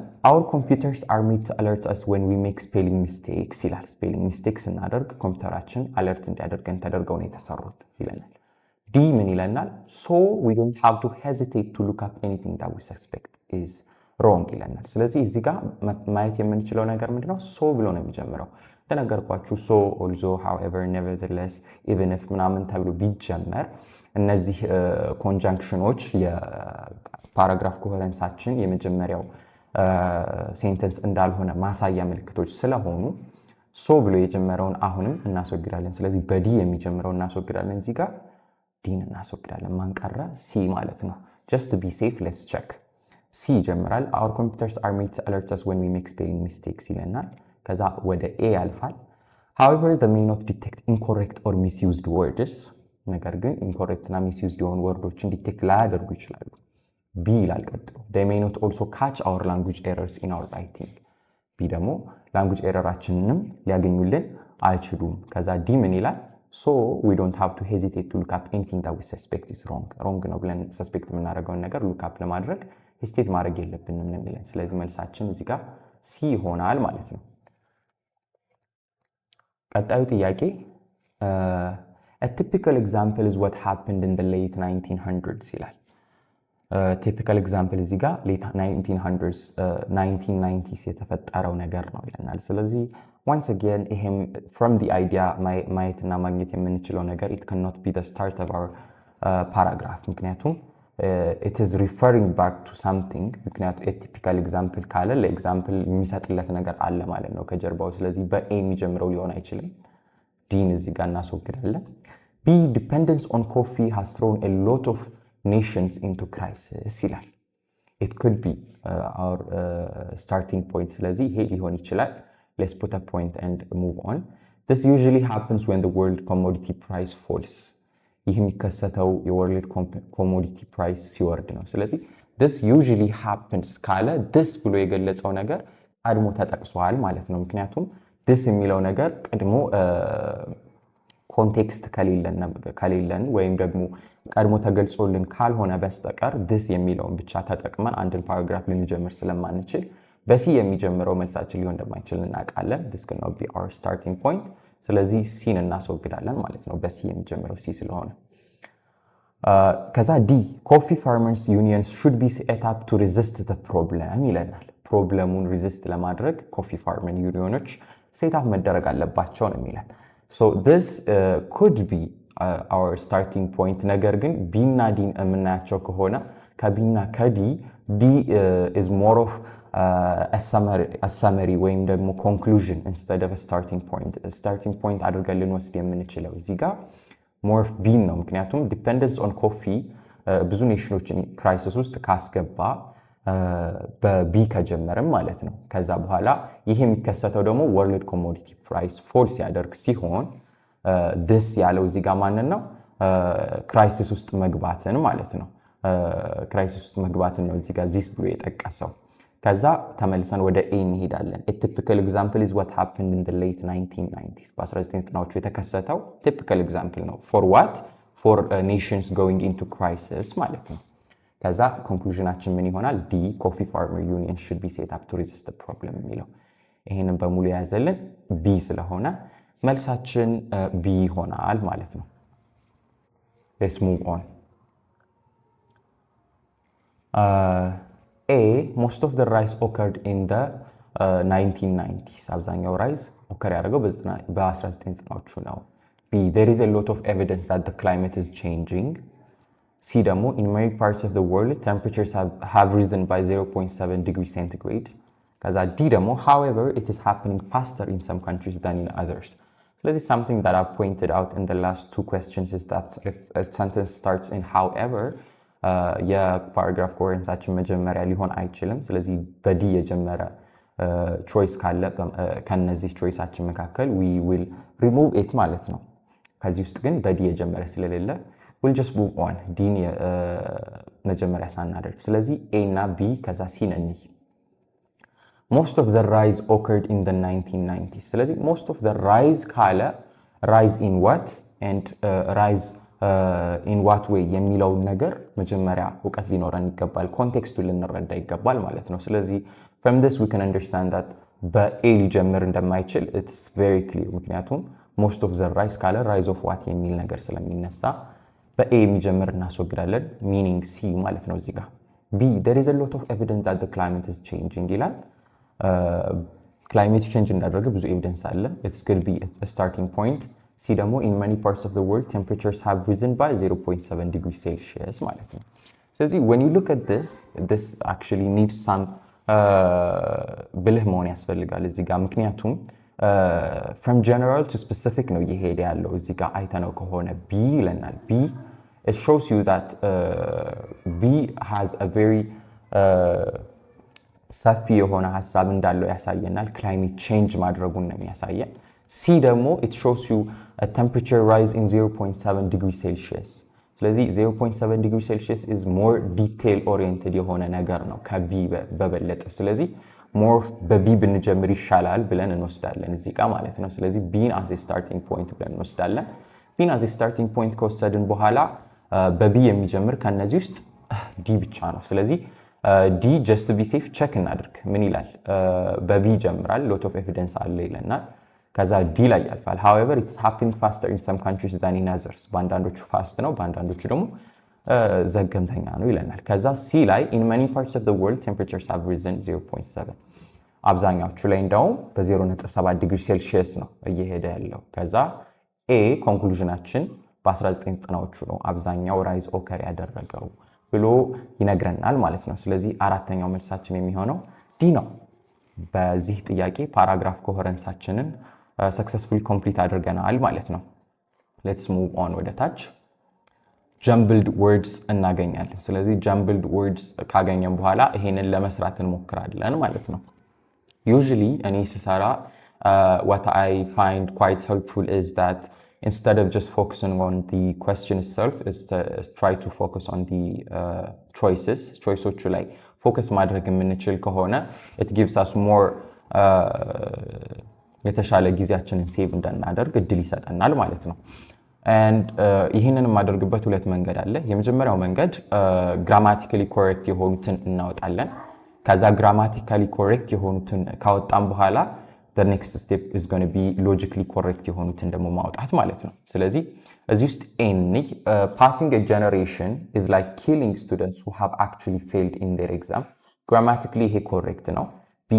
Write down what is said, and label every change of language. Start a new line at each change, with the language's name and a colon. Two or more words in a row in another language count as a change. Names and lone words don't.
English: our computers are made to alert us when we make spelling mistakes
Amharic: ይላል። ስፔሊንግ ሚስቴክስ ስናደርግ ኮምፒውተራችን አለርት እንዲያደርገን ተደርገው ነው የተሰሩት ይለናል። ዲ ምን ይለናል?
English: so we don't have to hesitate to look up anything that we suspect is wrong
Amharic: ይለናል። ስለዚህ እዚህ ጋር ማየት የምንችለው ነገር ምንድነው? ሶ ብሎ ነው የሚጀምረው። እንደነገርኳችሁ ሶ
English: although however nevertheless even if
Amharic: ምናምን ተብሎ ቢጀመር እነዚህ ኮንጃንክሽኖች የፓራግራፍ ኮሄረንሳችን የመጀመሪያው ሴንተንስ እንዳልሆነ ማሳያ ምልክቶች ስለሆኑ ሶ ብሎ የጀመረውን አሁንም እናስወግዳለን። ስለዚህ በዲ የሚጀምረው እናስወግዳለን። እዚህ ጋር ዲን እናስወግዳለን። ማንቀረ ሲ ማለት ነው።
English: just to be safe let's check።
Amharic: ሲ ይጀምራል።
English: our computers are made to alert us when we make spelling mistakes
Amharic: ይለናል። ከዛ ወደ ኤ ያልፋል።
English: however they may not detect incorrect or misused words
Amharic: ነገር ግን ኢንኮሬክት እና ሚስዩዝድ የሆኑ ወርዶችን ዲቴክት ላያደርጉ ይችላሉ። ቢ ይላል ቀጥሎ
English: they may not also catch our language errors in our writing
Amharic: ቢ ደግሞ ላንጉጅ ኤረራችንንም ሊያገኙልን አይችሉም። ከዛ ዲ ምን ይላል?
English: so we don't have to hesitate to look up anything that we suspect is wrong
Amharic: ነው ብለን ሰስፔክት የምናደርገውን ነገር ሉክ አፕ ለማድረግ ሄስቴት ማድረግ የለብንም ነው የሚለን። ስለዚህ መልሳችን እዚህ ጋር ሲ ይሆናል ማለት ነው። ቀጣዩ ጥያቄ
English: a typical example is what happened in the late 1900s
Amharic: ይላል።
English: typical example
Amharic: እዚህ ጋር late 1900s 1990s የተፈጠረው ነገር ነው ይለናል። ስለዚህ
English: once again
Amharic: ይሄም
English: from the idea
Amharic: ማየትና ማግኘት የምንችለው ነገር
English: it cannot be the start of our paragraph
Amharic: ምክንያቱም
English: it is referring back to something
Amharic: ምክንያቱም
English: a typical example
Amharic: ካለ ለኤግዛምፕል የሚሰጥለት ነገር አለ ማለት ነው ከጀርባው። ስለዚህ በኤ የሚጀምረው ሊሆን አይችልም። ዲን እዚህ ጋር እናስወግዳለን። ቢ
English: dependence on coffee has thrown a lot of nations into crisis
Amharic: ይላል።
English: it could be our starting point።
Amharic: ስለዚህ ይሄ ሊሆን ይችላል።
English: let's put a point and move on። this usually happens when the world commodity price falls
Amharic: ይህ የሚከሰተው የወርልድ ኮሞዲቲ ፕራይስ ሲወርድ ነው። ስለዚህ
English: this usually happens
Amharic: ካለ
English: this
Amharic: ብሎ የገለጸው ነገር ቀድሞ ተጠቅሷል ማለት ነው። ምክንያቱም
English: this
Amharic: የሚለው ነገር ቀድሞ ኮንቴክስት ከሌለን ወይም ደግሞ ቀድሞ ተገልጾልን ካልሆነ በስተቀር this የሚለውን ብቻ ተጠቅመን አንድን ፓራግራፍ ልንጀምር ስለማንችል በሲ የሚጀምረው መልሳችን ሊሆን እንደማይችል እናውቃለን።
English: this cannot be our starting point።
Amharic: ስለዚህ ሲን እናስወግዳለን ማለት ነው በሲ የሚጀምረው ሲ ስለሆነ። ከዛ ዲ
English: coffee farmers unions should be set up to resist the problem
Amharic: ይለናል። ፕሮብለሙን ሪዚስት ለማድረግ ኮፊ ፋርመር ዩኒዮኖች ሴት አፕ መደረግ አለባቸው ነው የሚለን።
English: so this could be our starting point።
Amharic: ነገር ግን ቢ እና ዲን የምናያቸው ከሆነ ከቢና ከዲ ዲ
English: is more of a summary
Amharic: ወይም ደግሞ
English: conclusion instead of a starting point
Amharic: አድርገን ልንወስድ የምንችለው እዚህ ጋር
English: more of
Amharic: ቢን ነው። ምክንያቱም
English: dependence on coffee
Amharic: ብዙ ኔሽኖችን ክራይሲስ ውስጥ ካስገባ በቢ ከጀመረም ማለት ነው። ከዛ በኋላ ይሄ የሚከሰተው ደግሞ ወርልድ ኮሞዲቲ ፕራይስ ፎል ሲያደርግ ሲሆን this ያለው እዚህ ጋር ማንን ነው? ክራይሲስ ውስጥ መግባትን ማለት ነው። ክራይሲስ ውስጥ መግባትን ነው እዚህ ጋር this ብሎ የጠቀሰው። ከዛ ተመልሰን ወደ ኤ እንሄዳለን።
English: a typical example is what happened in the late 1990s
Amharic: በ1990ዎቹ የተከሰተው
English: typical example
Amharic: ነው።
English: for what? for nations going into crisis
Amharic: ማለት ነው። ከዛ ኮንክሉዥናችን ምን ይሆናል?
English: ዲ coffee farmer union should be set up to resist the problem
Amharic: የሚለው ይሄንን በሙሉ የያዘልን ቢ ስለሆነ መልሳችን ቢ ይሆናል ማለት ነው።
English: let's move on።
Amharic: A most of the rise occurred in the 1990s አብዛኛው ራይዝ ኦከር ያደረገው በ1990ዎቹ ነው። B there is a lot of evidence that the climate is changing። C ደግሞ in many parts of the world temperatures have risen by 0.7 degrees centigrade። ከዛ D ደግሞ however it is happening faster in some countries than in others። ስለዚህ something that I've pointed out in the last two questions is that if a sentence starts in however የፓራግራፍ ኮሄረንሳችን መጀመሪያ ሊሆን አይችልም። ስለዚህ በዲ የጀመረ ቾይስ ካለ ከነዚህ ቾይሳችን መካከል we will remove it ማለት ነው። ከዚህ ውስጥ ግን በዲ የጀመረ ስለሌለ we'll just move on ዲን መጀመሪያ ሳናደርግ ስለዚህ A እና B ከዛ C ነኝ most of the rise occurred in the 1990s ስለዚህ most of the rise ካለ rise in what and rise in what way የሚለው ነገር መጀመሪያ ዕውቀት ሊኖረን ይገባል ኮንቴክስቱን ልንረዳ ይገባል ማለት ነው ስለዚህ from this we can understand that በA ሊጀምር እንደማይችል it's very clear ምክንያቱም most of the rise ካለ rise of what የሚል ነገር ስለሚነሳ በA የሚጀምር እናስወግዳለን meaning C ማለት ነው እዚህ ጋር B
English: there is a lot of evidence that the climate is
Amharic: changing ይላል climate change እንዳደረገ ብዙ ኤቪደንስ አለ it's going to be a starting point See ደግሞ in many parts of the world temperatures have risen by 0.7 degrees Celsius ማለት ነው ስለዚህ when you look at this actually needs some ብልህ መሆን ያስፈልጋል እዚህ ጋር ምክንያቱም from general to specific ነው እየሄደ ያለው እዚህ ጋር አይተነው ከሆነ B ይለናል B it shows you that B has a very ሰፊ የሆነ ሐሳብ እንዳለው ያሳየናል
English: climate change
Amharic: ማድረጉን ነው የሚያሳየን C ደግሞ
English: it shows you a temperature rise in 0.7 degrees Celsius
Amharic: ስለዚህ
English: 0.7 degrees Celsius is more detail oriented
Amharic: የሆነ ነገር ነው ከB በበለጠ ስለዚህ more በB ብንጀምር ይሻላል ብለን እንወስዳለን እዚህ ጋር ማለት ነው ስለዚህ
English: B as a starting point
Amharic: ብለን እንወስዳለን
English: B as a starting point
Amharic: ከወሰድን በኋላ በB የሚጀምር ከነዚህ ውስጥ D ብቻ ነው ስለዚህ D
English: just to be safe check
Amharic: እናድርግ ምን ይላል በB ይጀምራል
English: lot of evidence
Amharic: አለ ይለናል ከዛ D ላይ ያልፋል
English: however it's
Amharic: happening faster in some countries than in others ባንዳንዶቹ ፋስት ነው ባንዳንዶቹ ደግሞ ዘገምተኛ ነው ይለናል ከዛ C ላይ in many parts of the world temperatures have risen 0.7 አብዛኛዎቹ ላይ እንደውም በ0.7 ዲግሪ ሴልሺየስ ነው እየሄደ ያለው ከዛ A ኮንክሉዥናችን በ1990ዎቹ ነው አብዛኛው ራይዝ ኦከር ያደረገው ብሎ ይነግረናል ማለት ነው ስለዚህ አራተኛው መልሳችን የሚሆነው D ነው በዚህ ጥያቄ ፓራግራፍ ኮሄረንሳችንን
English: successfully complete
Amharic: አድርገናል ማለት ነው
English: let's move
Amharic: on ወደ ታች jumbled words እናገኛለን ስለዚህ jumbled words ካገኘን በኋላ ይሄንን ለመስራት እንሞክራለን ማለት ነው usually እኔ ስሰራ what I find quite helpful is that instead of just focusing on the question itself is to try to focus on the choiceዎቹ ላይ focus ማድረግ የምንችል ከሆነ it gives us more የተሻለ ጊዜያችንን ሴቭ እንድናደርግ እድል ይሰጠናል ማለት ነው and ይሄንን ማድረግበት ሁለት መንገድ አለ የመጀመሪያው መንገድ
English: grammatically correct
Amharic: የሆኑትን እናወጣለን ከዛ
English: grammatically correct
Amharic: የሆኑትን ካወጣን በኋላ
English: the next step is going to be logically correct
Amharic: የሆኑትን ደግሞ ማውጣት ማለት ነው ስለዚህ እዚህ ውስጥ
English: passing a generation is like killing students who have actually failed in their exam grammatically he correct
Amharic: ነው B